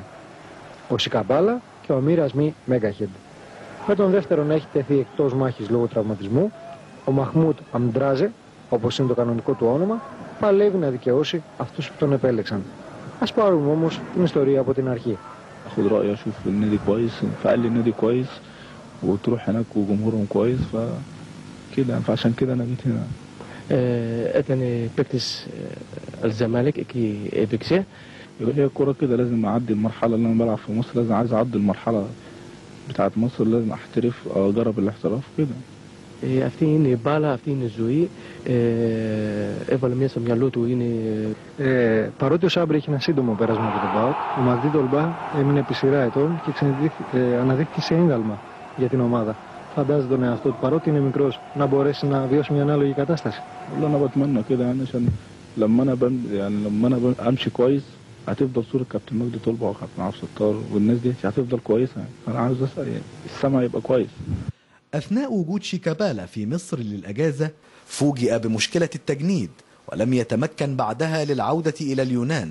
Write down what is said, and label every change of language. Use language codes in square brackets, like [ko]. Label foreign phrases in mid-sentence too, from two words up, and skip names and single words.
[el] Ο Σικαμπάλα και ο Μίρας Μη Μέγκαχεντ. Με τον δεύτερο να έχει τεθεί εκτός μάχης λόγω τραυματισμού, ο Μαχμούτ Αμντράζε, όπως είναι το κανονικό του όνομα, παλεύει να δικαιώσει αυτούς που τον επέλεξαν. Ας πάρουμε όμως την ιστορία από την αρχή. [ar] اخد رأيه اشوف النادي كويس، فقال لي النادي كويس وتروح هناك وجمهورهم كويس، فكده فعشان كده انا جيت هنا. اتني بكتس الزمالك كي بيكسي. يقول لي الكورة كده لازم اعدي المرحلة اللي انا بلعب في مصر، لازم عايز اعدي المرحلة بتاعت مصر، لازم احترف او اجرب الاحتراف كده. [el] Αυτή είναι η μπάλα, αυτή είναι η ζωή. Έβαλε μέσα στο μυαλό του είναι. Παρότι ο Σάμπρη έχει ένα σύντομο πέρασμα από τον ΠΑΟΚ, ο Μαγδί Τολμπά έμεινε επί σειρά ετών και αναδείχθηκε σε ίνταλμα για την ομάδα. Φαντάζεται τον εαυτό του, παρότι είναι μικρός, να μπορέσει να βιώσει μια ανάλογη κατάσταση. [ar] والله انا بتمنى كده يعني، عشان لما انا امشي كويس هتفضل صورة كابتن مجدي طلبة وكابتن عبد الستار والناس دي هتفضل كويسة يعني. انا عاوز اسال يعني السمع يبقى كويس. أثناء وجود شيكابالا في مصر للأجازة فوجئ بمشكلة التجنيد، ولم يتمكن بعدها للعودة إلى اليونان.